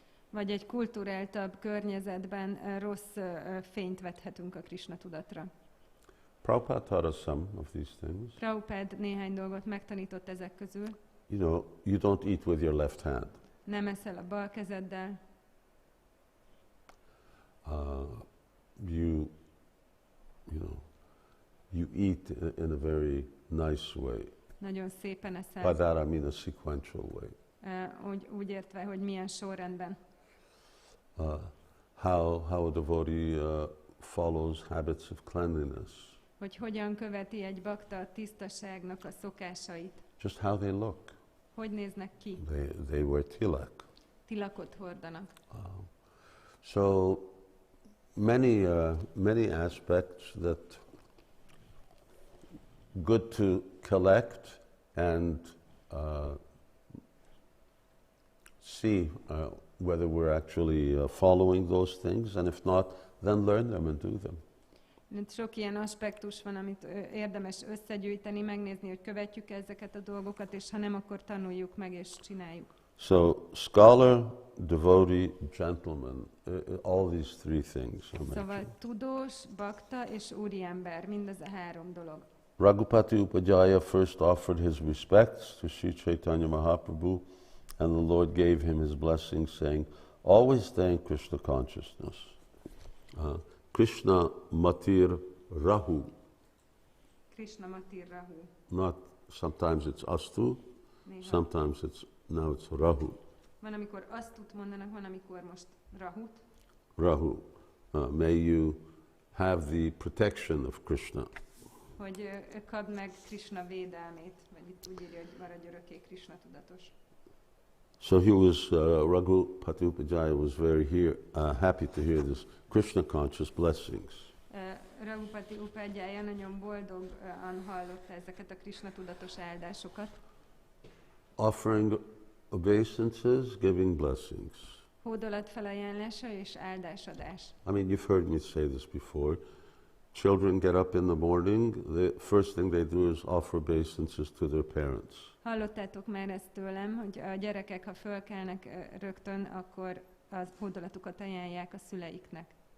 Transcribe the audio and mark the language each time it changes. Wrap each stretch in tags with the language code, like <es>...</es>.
<hu>Vagy egy kulturáltabb környezetben rossz fényt vethetünk a Krishna tudatra.</hu> <en>Prabhupada taught us some of these things.</en> <hu>Prabhupada néhány dolgot megtanított ezek közül.</hu> <en>You know, you don't eat with your left hand.</en> <hu>Nem eszel a bal kezeddel.</hu> <en>You eat in a very nice way.</en> <hu>Nagyon szépen eszel.</hu> <en>By that I mean a sequential way.</en> <hu>Úgy értve, hogy milyen sorrendben.</hu> <en>How a devotee follows habits of cleanliness.</en> <hu>Hogy hogyan követi egy bakta a tisztaságnak a szokásait.</hu> <en>Just how they look.</en> <hu>Hogy néznek ki?</hu> <en>They wear tilak.</en> <hu>Tilakot hordanak.</hu> <en>So many aspects that good to collect and see whether we're actually following those things, and if not, then learn them and do them.</en> <hu>Sok ilyen aspektus van, amit érdemes összegyűjteni, megnézni, hogy követjük ezeket a dolgokat, és ha nem, akkor tanuljuk meg és csináljuk.</hu> <en>So, scholar, devotee, gentleman, all these three things are mentioned.</en> <hu>Szóval tudós, bakta és úriember, mindez a három dolog.</hu> <en>Raghupati Upajjhaya first offered his respects to Sri Caitanya Mahaprabhu, and the Lord gave him his blessing, saying, always stay in Krishna consciousness.</en> <bn>Krishna Matir Rahu. Krishna Matir Rahu.</bn> <en>Not, sometimes it's Astu, sometimes now it's Rahu.</en> <hu>Van, amikor Astut mondanak, van, amikor most Rahut.</hu> <bn>Rahu.</bn> <en>May you have the protection of Krishna.</en> <hu>Hogy kapd meg Krishna védelmét, vagy itt úgy írja, hogy maradj örökké Krishna tudatos.</hu> <en>So he was, Raghupati Upajjhaya was very happy to hear this Krishna conscious blessings.</en> <hu>Raghupati Upajjhaya nagyon boldogan hallotta ezeket a Krishna tudatos áldásokat.</hu> <en>Offering obeisances, giving blessings.</en> <hu>Hódolat felajánlása és áldásadás.</hu> <en>I mean, you've heard me say this before. Children get up in the morning, the first thing they do is offer obeisances to their parents.</en> <hu>Hallottátok már ezt tőlem, hogy a gyerekek, ha fölkelnek rögtön, akkor a hódolatukat ajánlják a szüleiknek.</hu>